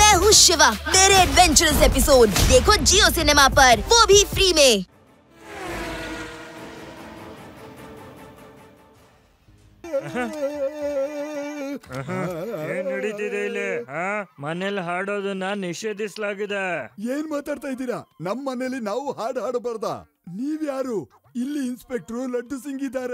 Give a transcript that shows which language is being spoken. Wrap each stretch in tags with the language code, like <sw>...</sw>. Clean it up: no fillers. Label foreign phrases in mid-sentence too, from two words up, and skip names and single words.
<hi>हूँ शिवा, मेरे एडवेंचरस एपिसोड देखो जियो सिनेमा पर, वो भी फ्री में।</hi> <kn>ಏನ್ ನಡೀತಿದೆ ಇಲ್ಲಿ? ಮನೇಲಿ ಹಾಡೋದನ್ನ ನಿಷೇಧಿಸಲಾಗಿದೆ. ಏನ್ ಮಾತಾಡ್ತಾ ಇದ್ದೀರಾ? ನಮ್ ಮನೇಲಿ ನಾವು ಹಾಡು ಹಾಡಬಾರ್ದ? ನೀವ್ಯಾರು? ಇಲ್ಲಿ ಇನ್ಸ್ಪೆಕ್ಟರ್ ಲಡ್ಡು ಸಿಂಗ್ ಇದ್ದಾರೆ.</kn>